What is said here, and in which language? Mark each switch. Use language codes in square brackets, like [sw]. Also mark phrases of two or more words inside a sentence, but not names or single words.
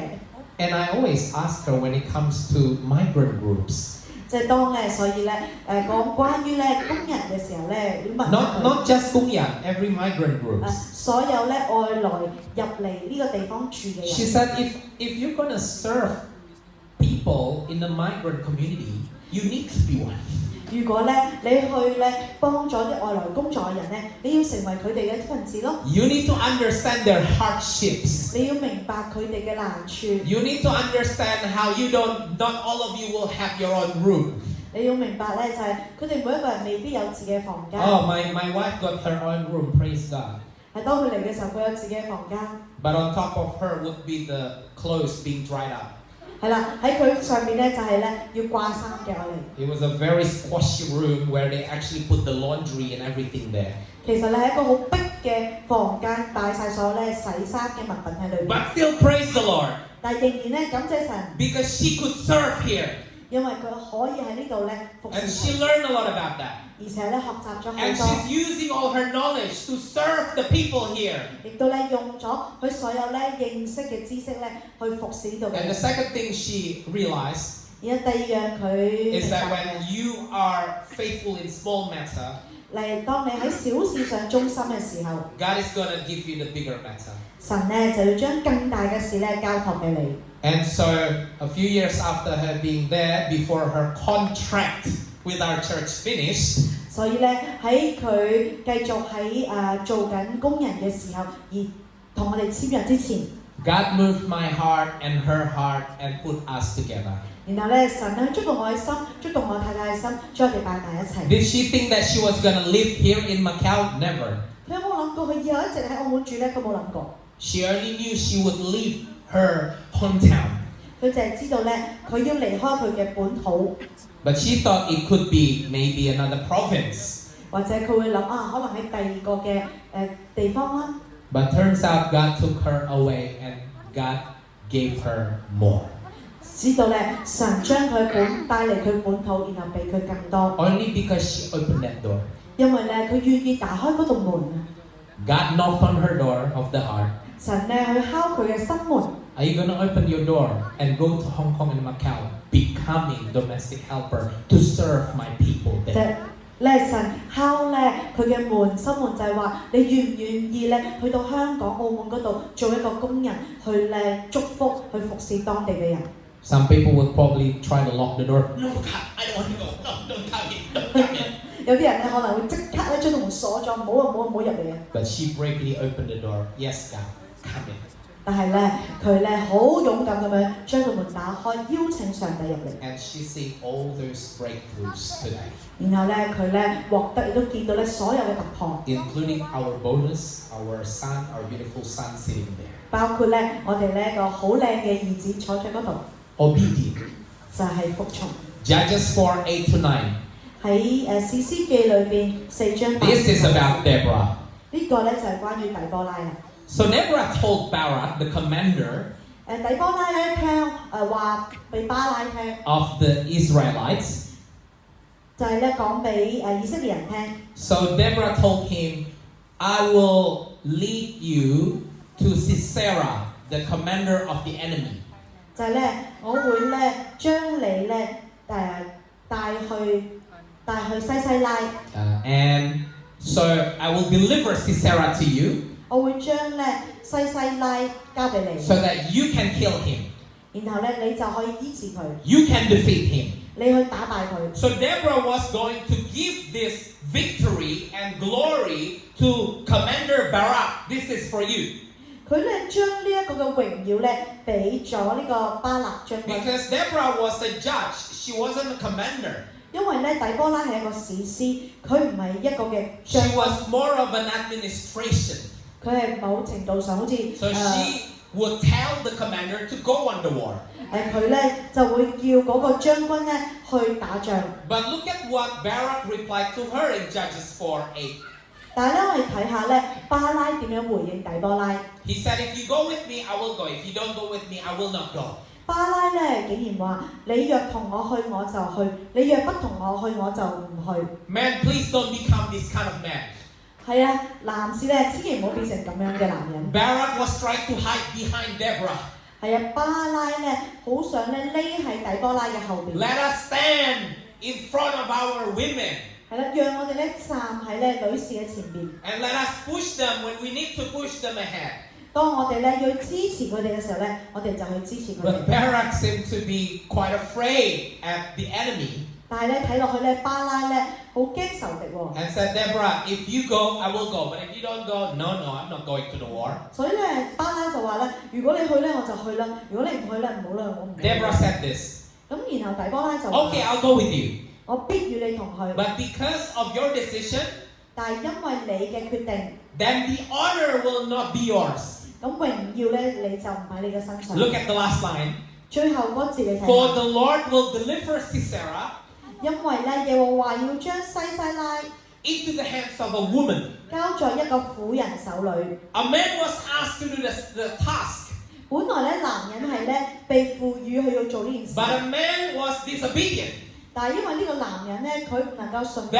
[en] And I always ask her when it comes to migrant groups. [yue] 即係當咧，所以咧講關於咧工人嘅時候咧，要問 [en] Not just 工人, every migrant groups. [yue] 所有咧外來入嚟呢個地方住嘅人。 [en] She said, if you're going to serve people in the migrant community, you need to be one. [yue] 如果咧你去咧幫咗啲外來工作嘅人咧，你要成為佢哋嘅一份子咯。 [en] You need to understand their hardships. [yue] 你要明白佢哋嘅難處。 [en] You need to understand how not all of you will have your own room. [yue] 你要明白咧，就係佢哋每一個人未必有自己嘅房間。 [en] Oh, my wife got her own room, praise God. [yue] 係當佢嚟嘅時候，佢有自己嘅房間。 [en] But on top of her would be the clothes being dried up. [yue] 係啦，喺佢上面咧就係咧要掛衫嘅我哋。 [en] It was a very squashy room where they actually put the laundry and everything there. [yue] 其實咧係一個好逼嘅房間，擺晒所有咧洗衫嘅物品喺裏邊。 [en] But still praise the Lord. [yue] 但係仍然咧感謝神， [en] Because she could serve here. [yue] 因為佢可以喺呢度咧服 [en] And [yue] 侍 [en] she [yue] 神， [en] learned a lot about that. [yue] 而且咧學習咗 [en] And [yue] 好多， [en] she's using all her knowledge to serve the people here. [yue] 亦都咧用咗佢所有咧認識嘅知識咧去服侍呢度嘅 [en] And the [yue] 人。 [en] second thing she realized [yue] 而家第二樣佢明 [en] is that [yue] 白 [en] when [yue] 嘅， [en] you are faithful in small matter, [yue] 嚟當你喺小事上忠心嘅時候， [en] God is going to give you the bigger matter. [yue] 神咧就要將更大嘅事咧交託俾你。 [en] And so a few years after her being there, before her contract with our church finished, [yue] 所以咧喺佢繼續喺做緊工人嘅時候，而同我哋簽約之前， [en] God moved my heart and her heart and put us together. [yue] 然後咧神咧觸動我嘅心，觸動我太太嘅心，將我哋擺埋一齊。 [en] Did she think that she was going to live here in Macau? Never. [yue] 佢有冇諗過佢以後一直喺澳門住咧？佢冇諗過。 [en] She only knew she would leave her hometown. [yue] 佢就係知道咧，佢要離開佢嘅本土， [en] But she thought it could be maybe another province. [yue] 或者佢會諗可能喺第二個嘅地方啦。 [en] But turns out God took her away and God gave her more. [yue] 知道咧，神將佢帶嚟佢本土，然後俾佢更多， [en] Only because she opened that door. [yue] 因為咧佢願意打開嗰道門啊！ [en] God knocked on her door of the heart. [yue] 神咧去敲佢嘅心門。 [en] Are you going to open your door and go to Hong Kong and Macau, becoming domestic helper to serve my people [yue] 就 [en] there? [yue] 咧神敲咧佢嘅門，心門就係話你願唔願意咧去到香港、澳門嗰度做一個工人，去咧祝福、去服侍當地嘅人。 [en] Some people will probably try to lock the door. No, God, I don't want to go. No, don't come in. Don't come in. [yue] 有啲人咧可能會即刻咧將道門鎖咗，唔好入嚟啊！ [en] But she bravely opened the door. Yes, God, come in. [yue] 但係咧佢咧好勇敢咁樣將道門打開，邀請上帝入嚟。 [en] And she's seeing all those breakthroughs today, [yue] 然後咧佢咧獲得亦都見到咧所有嘅突破， [en] including our bonus, our son, our beautiful son sitting there. [yue] 包括咧我哋咧個好靚嘅兒子坐喺嗰度， [en] Obedient. [yue] 就係服從。 [en] Judges 4:8-9. [yue] 喺士師記裏邊4章8 [en] This is about Deborah. [yue] 呢個咧就係關於底波拉啦。 [en] So Deborah told Barak, the commander [yue] 底波拉咧聽話俾巴拉聽， [en] of the Israelites. [yue] 就係咧講俾以色列人聽。 [en] So Deborah told him, I will lead you to Sisera, the commander of the enemy. [yue] 就係咧，我會咧將你咧帶去西西拉， [en] And so I will deliver Sisera to you [yue] 我會將咧西西拉交俾你， [en] so that you can kill him. [yue] 然後咧你就可以醫治佢， [en] You can defeat him. [yue] 你去打敗佢。 [en] So Deborah was going to give this victory and glory to Commander Barak. This is for you. [yue] 佢咧將呢一個嘅榮耀咧俾咗呢個巴勒將軍， [en] Because Deborah was a judge. She wasn't a commander. [yue] 因為咧底波拉係一個士師，佢唔係一個嘅 [en] She [yue] 將軍， [en] was more of an administration. [yue] 佢係某程度上好似 [en] So she would tell the commander to go on the war. [yue] 佢咧就會叫嗰個將軍咧去打仗。 [en] But look at what Barak replied to her in Judges 4:8. [yue] 但係咧，我哋睇下咧，巴拉點樣回應底波拉？ [en] He said, if you go with me, I will go. If you don't go with me, I will not go. [yue] 巴拉咧竟然話：你若同我去，我就去；你若不同我去，我就唔去。 [en] Man, please don't become this kind of man. [yue] 係啊，男士咧千祈唔好變成咁樣嘅男人。 [en] Barak was trying to hide behind Deborah. [yue] 係啊，巴拉咧好想咧匿喺底波拉嘅後邊。 [en] Let us stand in front of our women [yue] 係啦，讓我哋咧站喺咧女士嘅前邊。 [en] and let us push them when we need to push them ahead. [yue] 當我哋咧要支持佢哋嘅時候咧，我哋就去支持佢 [en] But [yue] 哋。 [en] Barak seemed to be quite afraid at the enemy [yue] 但係咧睇落去咧，巴拉咧好驚仇敵喎。 [en] and said, Deborah, if you go, I will go. But if you don't go, no, I'm not going to the war. [yue] 所以咧，巴拉就話咧：如果你去咧，我就去啦；如果你唔去咧，唔好啦，我唔去。 [en] Deborah said this. [yue] 咁然後底波拉就話 [en] Okay, I'll go with you. [yue] 我必與你同去， [en] But because of your decision, [yue] 但係因為你嘅決定， [en] then the honor will not be yours. [yue] 咁榮耀咧你就唔喺你嘅身上。 [en] Look at the last line. [yue] 最後嗰節你睇 [en] For [yue] 下， [en] the Lord will deliver Sisera [yue] 因為咧耶和華要將西西拉 [en] into the hands of a woman. [yue] 交在一個婦人手裏。 [en] A man was asked to do the task, [yue] 本來咧男人係咧被賦予去要做呢件事， [en] but a man was disobedient. [yue] 但係因為呢個男人咧佢唔能夠順服，